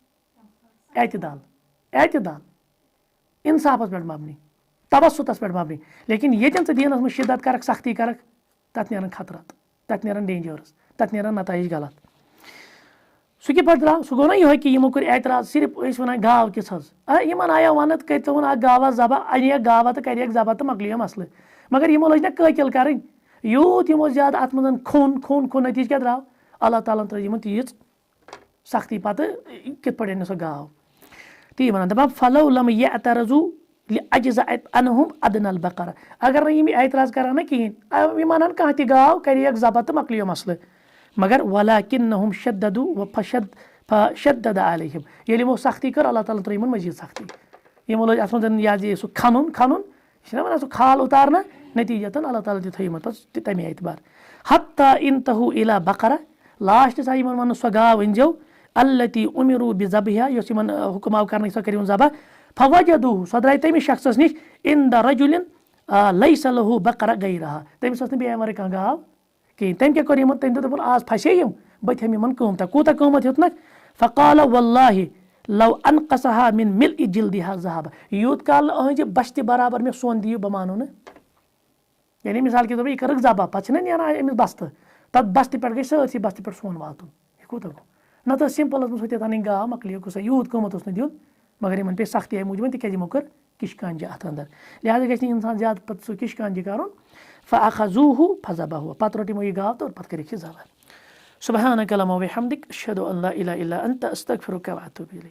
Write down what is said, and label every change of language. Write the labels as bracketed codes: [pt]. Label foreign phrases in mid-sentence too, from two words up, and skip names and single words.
[ks] اعتدال انصافس پٮ۪ٹھ مبنی تبسُتس پٮ۪ٹھ مبنی لیکن ییٚتٮ۪ن ژٕ دیٖنس منٛز شدت کرکھ سختی کرکھ تتھ نیرن خطرات تتھ نیرن ڈینجٲرٕس تتھ نیرن نتٲیِج غلط سُہ کِتھ پٲٹھۍ درٛاو سُہ گوٚو نہ یِہوے کہِ یِمو کوٚر اعتراض صرف ٲسۍ وَنان گاو کِژھ حظ یِمن آیو ونٛنہٕ کٔرۍتون اکھ گاوا ذبح اَنیکھ گاوا تہٕ کریکھ ذبح تہٕ مۄکلیو مسلہٕ مگر یِمو لٔج نہ قٲتِل کرٕنۍ یوٗت یِمو زیادٕ اتھ منٛز خوٗن نٔتیٖجہٕ کیٛاہ درٛاو اللہ تعالیٰ ہن ترٲے یِمن تیٖژ سختی پتہٕ کِتھ پٲٹھۍ أنۍ سۄ گاو تی وَنان دپان [ar] فلو لم یعترضوا لأجزأت عنہم ادنى البقرہ [ks] اگر نہٕ یِم اعتراض کران نہ کِہینۍ یِم انن کانٛہہ تہِ گاو کریکھ ذبح تہٕ مۄکلیو مسلہٕ مگر [ar] ولکنہم شددوا فشدد علیہم [ks] ییٚلہِ یِمو سختی کٔر اللہ تعالیٰ ترٲے یِمن مزیٖد سختی یِمو لٲج اتھ منٛز یہِ سُہ کھنُن یہِ چھِنہ وَنان سُہ کھال اُتارنہٕ نتیٖجتن اللہ تعالیٰ تہِ تھٲے یِمن پتہٕ تمے اعتبار [ar] حتیٰ انتہوا الی بقرہ [ks] لاسٹس آیہِ یِمن وننہٕ سۄ گاو أنزیو [ar] التی اُمروا بذبحہا [ks] یۄس یِمن حُکم آو کرنہٕ سۄ کٔرِوُن ذبح فوجدوہ سۄ درٛاے تٔمِس شخصس نِش [ar] عند رجل لیس لہُ بقرہ غیرہا [ks] تٔمِس ٲس نہٕ بیٚیہِ اَمہِ ورٲے کانٛہہ گاو کِہینۍ تٔمۍ کیٛاہ کوٚر یِمن تٔمۍ دوٚپ دوٚپُن آز پھسے یِم بہٕ دِمہٕ یِمن قۭمتھا کوٗتاہ قۭمتھ ہیوٚتنکھ [ar] فقال واللہ لو انقصہا من ملء جلدہا ذہبا [ks] یوٗت کال نہٕ أہنٛزِ بستہِ برابر مےٚ سۄن دِیِو بہٕ مانو نہٕ یعنی [ur] مِثال کے طور پر [ks] یہِ کٔرٕکھ ذبح پتہٕ چھِنہ نیران أمِس بستہٕ تتھ بستہِ پٮ۪ٹھ گژھِ سٲرسٕے بستہِ پٮ۪ٹھ سۄن واتُن یہِ کوٗتاہ گوٚو نتہٕ ٲس سمپل ٲسمٕژ ہُتٮ۪تھ انٕنۍ گاو مۄکلیو قٕصہ یوٗت قۭمتھ اوس نہٕ دیُن مگر یِمن پیٚیہِ سختی اَمہِ موٗجوٗب تِکیٛازِ یِمو کٔر کِشکانجہِ اتھ انٛدر لہٰذا گژھِ نہٕ انسان زیادٕ پتہٕ سُہ کِشکانجہِ کرُن [ar] فاخذوہ فذبحوہ [ks] پتہٕ روٚٹ یِمو یہِ گاو تہٕ پتہٕ کٔرِکھ یہِ ذبح [ar] سبحانک اللہم وبحمدک اشہدُ ان لا اِلہَ الا انت استغفرک واتوب الیک